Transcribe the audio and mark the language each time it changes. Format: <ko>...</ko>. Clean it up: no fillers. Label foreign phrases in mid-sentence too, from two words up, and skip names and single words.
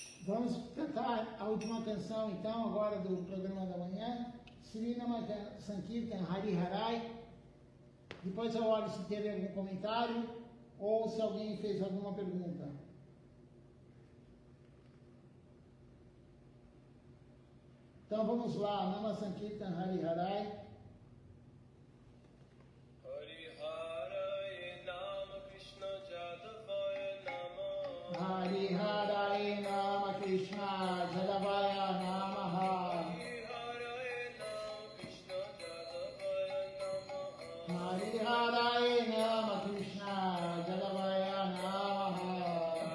<pt>Vamos cantar a última canção, então, agora do programa da manhã.</pt> <sa>श्री नाम संकीर्तन हरि हरै.</sa> <pt>Depois eu olho se teve algum comentário ou se alguém fez alguma pergunta. Então vamos lá,</pt> <sa>नाम संकीर्तन हरि हरै. हरि हरै नम कृष्ण यादवाय नमः. हरि हरै नम कृष्ण यादवाय नमः.</sa>